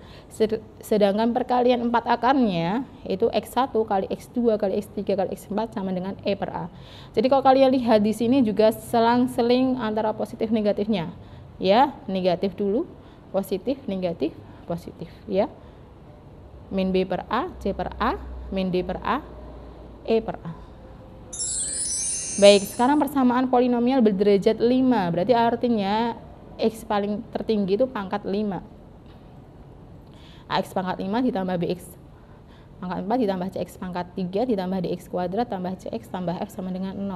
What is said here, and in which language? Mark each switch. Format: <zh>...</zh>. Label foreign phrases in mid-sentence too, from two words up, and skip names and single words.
<id>Sedangkan perkalian 4 akarnya itu X1 kali X2 kali X3 kali X4 sama dengan E per A. Jadi kalau kalian lihat di sini juga selang-seling antara positif negatifnya. Ya, negatif dulu, positif, negatif, positif ya. Min B per A, C per A, min D per A, E per A. Baik, sekarang persamaan polinomial berderajat 5. Berarti artinya X paling tertinggi itu pangkat 5. AX pangkat 5 ditambah BX pangkat 4 ditambah CX pangkat 3 ditambah DX kuadrat tambah CX tambah F sama dengan 0.</id>